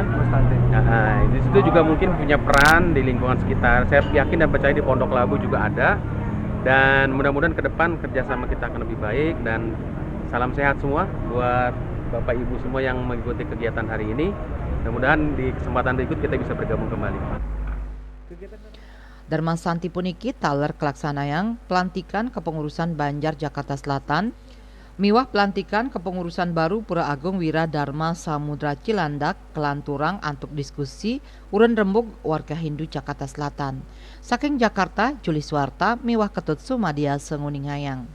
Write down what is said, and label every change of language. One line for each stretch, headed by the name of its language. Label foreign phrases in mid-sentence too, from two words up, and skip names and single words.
Indonesian: Nah, di situ juga mungkin punya peran di lingkungan sekitar. Saya yakin dan percaya di Pondok Labu juga ada. Dan mudah-mudahan ke depan kerjasama kita akan lebih baik, dan salam sehat semua buat Bapak Ibu semua yang mengikuti kegiatan hari ini. Mudah-mudahan di kesempatan berikut kita bisa bergabung kembali.
Balinese: Dharma Santi puniki taler kelaksanayang
Indonesian: pelantikan kepengurusan Banjar Jakarta Selatan,
Balinese: miwah
Indonesian: pelantikan kepengurusan baru
Balinese: Pura Agung Wira Dharma Samudra Cilandak kelanturang antuk
Indonesian: diskusi uren rembug warga Hindu Jakarta Selatan.
Balinese: Saking Jakarta, Juli Swarta, miwah ketut Sumadia Senguning Hayang.